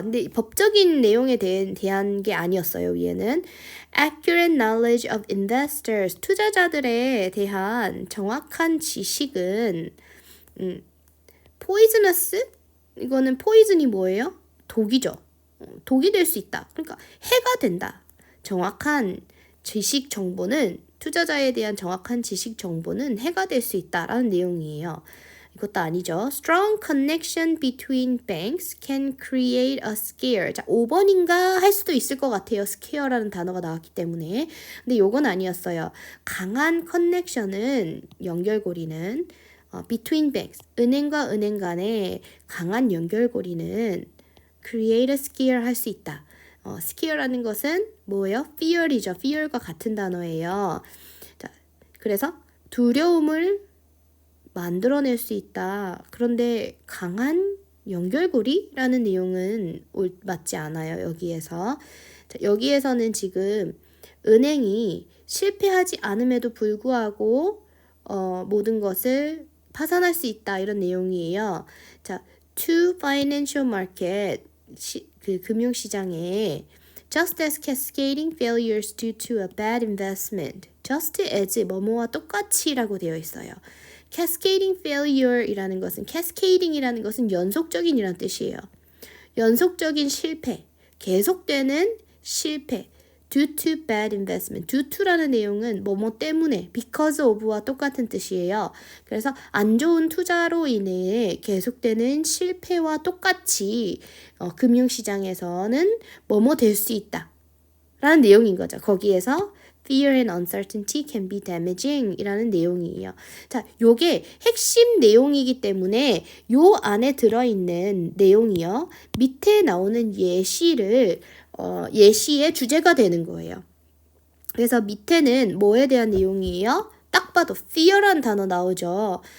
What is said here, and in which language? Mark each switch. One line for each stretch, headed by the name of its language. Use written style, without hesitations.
Korean: 근데 법적인 내용에 대한 게 아니었어요.
English: 위에는 accurate knowledge of investors.
Korean: 투자자들에 대한 정확한 지식은 poisonous? 이거는 poison이 뭐예요? 독이죠. 독이 될 수 있다. 그러니까 해가 된다. 정확한 지식 정보는 투자자에 대한 정확한 지식 정보는 해가 될 수 있다라는 내용이에요. 이것도 아니죠.
English: Strong connection between banks can create a scare.
Korean: 자, 5번인가 할 수도 있을 것 같아요. scare라는 단어가 나왔기 때문에. 근데 요건 아니었어요. 강한 커넥션은 연결고리는 between banks. 은행과 은행 간의 강한 연결고리는
English: create a scare
Korean: 할 수 있다. scare라는 것은 뭐예요?
English: fear이죠.
Korean: fear과 같은 단어예요. 자, 그래서 두려움을 만들어낼 수 있다. 그런데 강한 연결고리라는 내용은 맞지 않아요. 여기에서. 자, 여기에서는 지금 은행이 실패하지 않음에도 불구하고 모든 것을 파산할 수 있다. 이런 내용이에요.
English: 자, to financial market
Korean: 그 금융시장에
English: just as cascading failures due to a bad investment.
Korean: just as 뭐뭐와 똑같이라고 되어 있어요. cascading failure이라는 것은 cascading이라는 것은 연속적인이라는 뜻이에요. 연속적인 실패, 계속되는 실패.
English: due to bad investment.
Korean: due to라는 내용은 뭐뭐 때문에 because of와 똑같은 뜻이에요. 그래서 안 좋은 투자로 인해 계속되는 실패와 똑같이 금융시장에서는 뭐뭐 될 수 있다. 라는 내용인 거죠.
English: 거기에서 Fear and uncertainty can be damaging
Korean: 이라는 내용이에요. 자, 요게 핵심 내용이기 때문에 요 안에 들어있는 내용이요. 밑에 나오는 예시의 주제가 되는 거예요. 그래서 밑에는 뭐에 대한 내용이에요? 딱 봐도 fear라는 단어 나오죠.